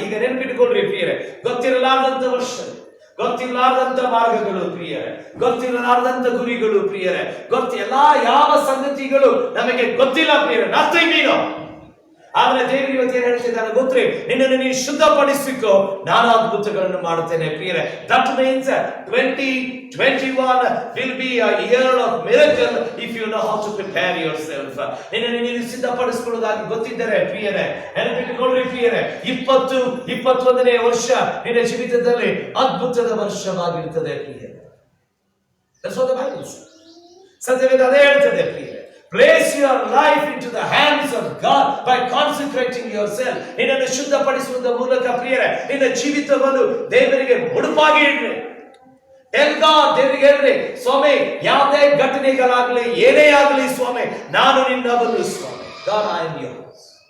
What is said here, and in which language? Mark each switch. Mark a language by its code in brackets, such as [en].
[kn] ಈಗ ನೆನಪಿಟ್ಟುಕೊಳ್ಳ್ರಿ ಪ್ರಿಯರೇ, ಗೊತ್ತಿರಲಾರ್ದಂತ ವರ್ಷ, ಗೊತ್ತಿರಲಾರ್ದಂತ ಮಾರ್ಗಗಳು ಪ್ರಿಯರೇ, ಗೊತ್ತಿರಲಾರ್ದಂತ ಗುರಿಗಳು ಪ್ರಿಯರೇ, ಯಾವ ಸಂಗತಿಗಳು ನಮಗೆ ಗೊತ್ತಿಲ್ಲ ಪ್ರಿಯರೇ. [en] Nothing we know. [kn] ಆದ್ರೆ ದೇವರು ಇವತ್ತು ಏನ್ ಹೇಳ್ತಿದ್ದಾನೆ ಗೊತ್ತ್ರಿ? ನಿನ್ನನ್ನು ನೀನು ಶುದ್ಧಪಡಿಸಿಕೋ, ನಾನು ಅದ್ಭುತಗಳನ್ನು ಮಾಡುತ್ತೇನೆ ಪ್ರಿಯರೇ. [en] That means 2021 will be a year of miracle if you know how to prepare yourself. [kn] ನಿನ್ನನ್ನು ನೀನು ಸಿದ್ಧಪಡಿಸಿಕೊಳ್ಳುವುದಾಗಿ ಗೊತ್ತಿದ್ದರೆ ಪ್ರಿಯರೇ, ನೆನಪಿಟ್ಟುಕೊಳ್ಳ್ರಿ ಪ್ರಿಯರೇ, 2021ನೇ ವರ್ಷ ನಿನ್ನ ಜೀವಿತದಲ್ಲಿ ಅದ್ಭುತದ ವರ್ಷವಾಗಿರುತ್ತದೆ ಪ್ರಿಯರೇ. [en] That's what the Bible says. [kn] ಸತ್ಯವೇದ ಅದೇ ಹೇಳ್ತದೆ ಪ್ರಿಯರೇ. [en] Place your life into the hands of God by consecrating yourself. [kn] ನಿನ್ನನ್ನು ಶುದ್ಧಪಡಿಸುವುದರ ಮೂಲಕ ಪ್ರಿಯರೇ, ನಿನ್ನ ಜೀವಿತವನ್ನು ದೇವರಿಗೆ ಮುಡುಪಾಗಿ ಇಡ್ರಿ. [en] Tell God, [kn] ದೇವರಿಗೆ ಹೇಳ್ರಿ, ಸ್ವಾಮಿ ಯಾವುದೇ ಘಟನೆಗಳಾಗಲಿ ಏನೇ ಆಗಲಿ ಸ್ವಾಮಿ, ನಾನು ನಿನ್ನವನು ಸ್ವಾಮಿ. [en] God, I am yours.